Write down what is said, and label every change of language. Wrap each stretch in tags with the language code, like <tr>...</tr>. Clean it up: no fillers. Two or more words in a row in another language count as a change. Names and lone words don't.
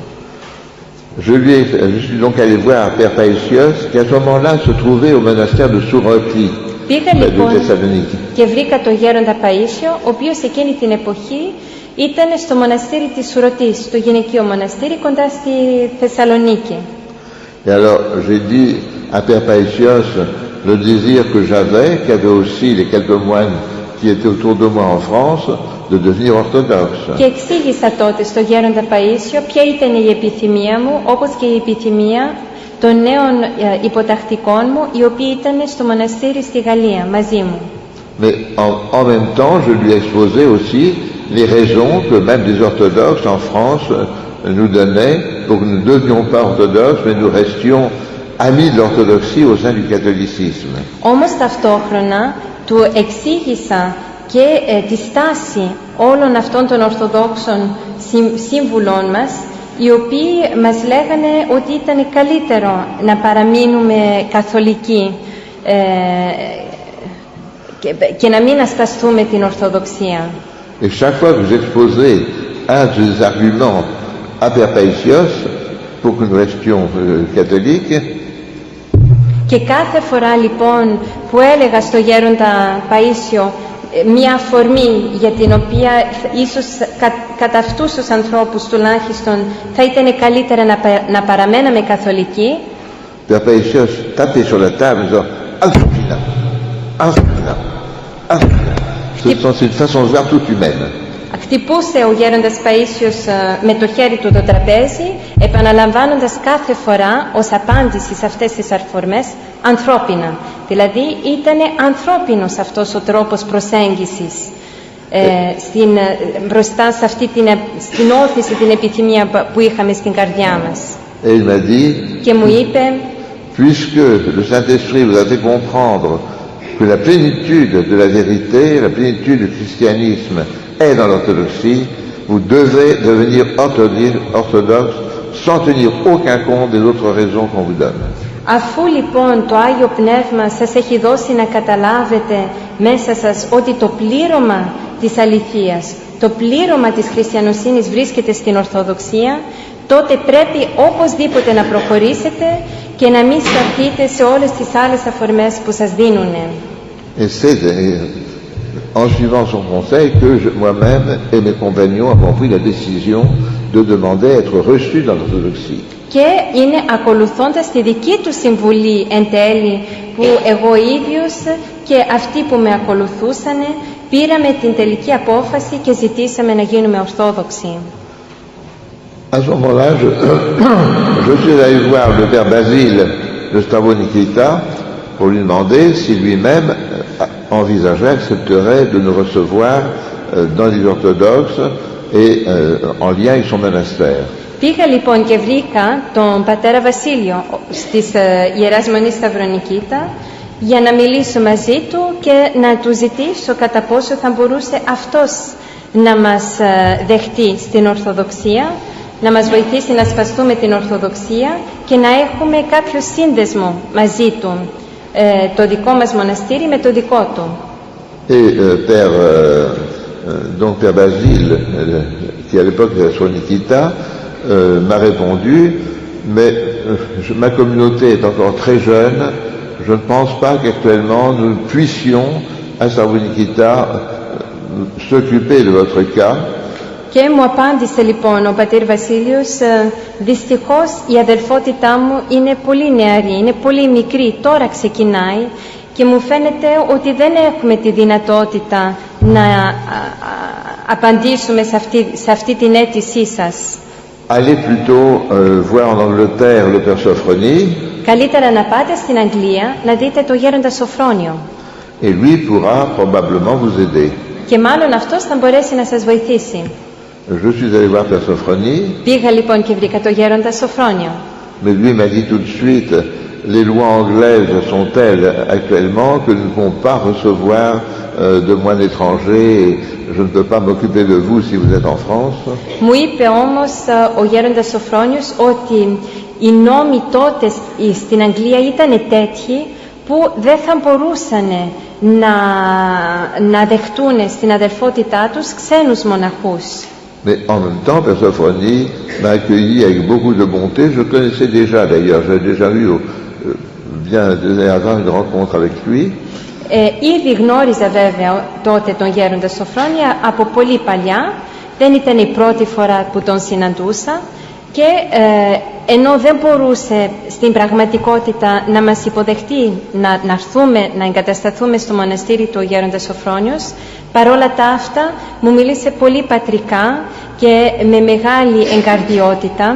<fr>Je suis donc allé voir Père Paisios, qui à ce moment-là se trouvait au monastère de Souroti, de Thessalonique.</fr> <el>Και βρήκα τον γέροντα Παΐσιο, ο οποίος εκείνη την εποχή ήταν στο μοναστήρι της Σουρωτής, στο γυναικείο μοναστήρι κοντά στη Θεσσαλονίκη.</el> <fr>Et alors j'ai dit à Père Paisios le désir que j'avais, qu'avaient aussi les quelques moines qui étaient autour de moi en France, de devenir orthodoxe.</fr> <el>Και εξήγησα τότε στο γέροντα Παΐσιο ποια ήταν η επιθυμία μου, όπως και η επιθυμία των νέων υποτακτικών μου, οι οποίοι ήταν στο μοναστήρι στη Γαλλία μαζί μου.</el> <fr>Mais en même temps, je lui ai exposé aussi les raisons que même des orthodoxes en France nous donnaient pour que nous ne devenions pas orthodoxes, mais nous restions amis de l'orthodoxie au sein du catholicisme.</fr> <el>Όμως ταυτόχρονα του εξήγησα και τη στάση όλων αυτών των Ορθοδόξων σύμβουλών μας, οι οποίοι μας λέγανε ότι ήταν καλύτερο να παραμείνουμε καθολικοί και να μην ασκαστούμε την Ορθοδοξία.</el> <fr>Et chaque fois que j'exposais un de ces arguments à Père Paisios pour que nous restions catholiques,</fr> <el>και κάθε φορά λοιπόν που έλεγα στο γέροντα Παΐσιο μια αφορμή για την οποία ίσως κατά αυτούς τους ανθρώπους τουλάχιστον θα ήταν καλύτερα να παραμέναμε καθολικοί,</el> <fr>Père Paisios tapait sur la table en disant Alfina, Alfina, Alfina. C'est une façon de voir toute humaine.</fr> <el>Χτυπούσε ο γέροντας Παΐσιος με το χέρι του το τραπέζι, επαναλαμβάνοντας κάθε φορά ως απάντηση σε αυτές τις αφορμές ανθρώπινα. Δηλαδή ήταν ανθρώπινος αυτός ο τρόπος προσέγγισης μπροστά σε αυτή στην όθηση, την επιθυμία που είχαμε στην καρδιά μας.</el> <fr>Et il m'a dit,</fr> <el>Και μου είπε,</el> <fr>puisque le Saint-Esprit vous a fait comprendre que la plénitude de la vérité, la plénitude du christianisme est dans l'orthodoxie, vous devez devenir orthodoxe sans tenir aucun compte des autres raisons qu'on vous donne.</fr> <el>αφού λοιπόν το Άγιο Πνεύμα σας έχει δώσει να καταλάβετε μέσα σας ότι το πλήρωμα της αληθείας, το πλήρωμα της χριστιανοσύνης βρίσκεται στην Ορθοδοξία, τότε πρέπει οπωσδήποτε να προχωρήσετε και να μην σταθείτε σε όλες τις άλλες αφορμές που σας δίνουν.</el> <fr>Et c'est en suivant son conseil que moi-même et mes compagnons avons pris la décision de demander à être reçus dans l'orthodoxie.</fr> <el>Και είναι ακολουθώντας τη δική του συμβουλή εν τέλει που εγώ ίδιος και αυτοί που με ακολουθούσαν πήραμε την τελική απόφαση και ζητήσαμε να γίνουμε Ορθόδοξοι.</el> <fr>À ce moment-là, je suis allé voir le père Basile de Stavronikita pour lui demander si lui-même envisageait, accepterait de nous recevoir dans les orthodoxes et en lien avec son monastère.</fr> <el>Πήγα λοιπόν και βρήκα τον πατέρα Βασίλειο στις Ιεράς Μονής Σταυρονικήτα για να μιλήσω μαζί του και να του ζητήσω κατά πόσο θα μπορούσε αυτός να μας δεχτεί στην Ορθοδοξία, να μας βοηθήσει να σπαστούμε την Ορθοδοξία και να έχουμε κάποιο σύνδεσμο μαζί του, το δικό μας μοναστήρι με το δικό του.</el> <fr>Donc Père Basile, qui à l'époque était à Sronikita, m'a répondu, mais ma communauté est encore très jeune, je ne pense pas qu'actuellement nous puissions à Stavronikita s'occuper de votre cas.</fr> <el>Και μου απάντησε λοιπόν ο πατήρ Βασίλειος, δυστυχώς η αδελφότητά μου είναι πολύ νεαρή, είναι πολύ μικρή, τώρα ξεκινάει και μου φαίνεται ότι δεν έχουμε τη δυνατότητα να απαντήσουμε σε αυτή την αίτησή σας.</el> <fr>Allez plutôt voir en Angleterre le Père Sophronie.</fr> <el>Καλύτερα να πάτε στην Αγγλία να δείτε το γέροντα Σοφρόνιο.</el> <fr>Et lui pourra probablement vous aider.</fr> <el>Και μάλλον αυτός θα μπορέσει να σας βοηθήσει.</el> <fr>Je suis allé voir Père Sophronie.</fr> <el>Πήγα λοιπόν και βρήκα το γέροντα Σοφρόνιο.</el> <fr>Mais lui m'a dit tout de suite, les lois anglaises sont telles actuellement que nous ne pouvons pas recevoir de moines étrangers et je ne peux pas m'occuper de vous si vous êtes en France.</fr> <el>Μου είπε όμως ο γέροντας Σοφρόνιος ότι οι νόμοι τότε στην Αγγλία ήταν τέτοιοι που δεν θα μπορούσαν να δεχτούν στην αδελφότητά τους ξένους μοναχούς.</el> <fr>Mais en même temps, Père Sophronie m'a accueilli avec beaucoup de bonté. Je connaissais déjà d'ailleurs, j'avais déjà eu bien avant une rencontre avec lui.</fr> <el>Ήδη γνώριζα βέβαια τότε τον γέροντα Σοφρόνια από πολύ παλιά. Δεν ήταν η πρώτη φορά που τον συναντούσα και ενώ δεν μπορούσε στην πραγματικότητα να μας υποδεχτεί, να έρθουμε, να εγκατασταθούμε στο μοναστήρι του ο γέροντας Σοφρόνιος, παρόλα τα αυτά μου μίλησε πολύ πατρικά και με μεγάλη εγκαρδιότητα.</el>